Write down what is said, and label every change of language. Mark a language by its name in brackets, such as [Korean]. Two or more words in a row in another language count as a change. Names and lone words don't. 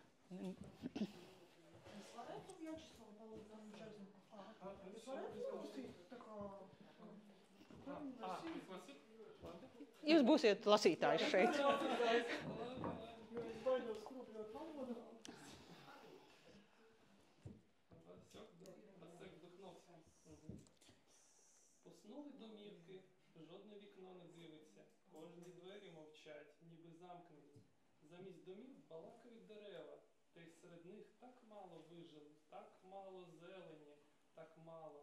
[Latvian] Es varētu Vjačeslavu palūdzam džezmu. Es varētu lasīt tā kā... Jūs būsiet lasītājs šeit. Jo es baidos kropļot valodu. [Ukrainian] Поснули домівки, жодне вікно не дивиться, кожні двері мовчать, ніби замкнені. Замість домів балакають дерева, та й серед них так мало вижили, так мало зелені, так мало.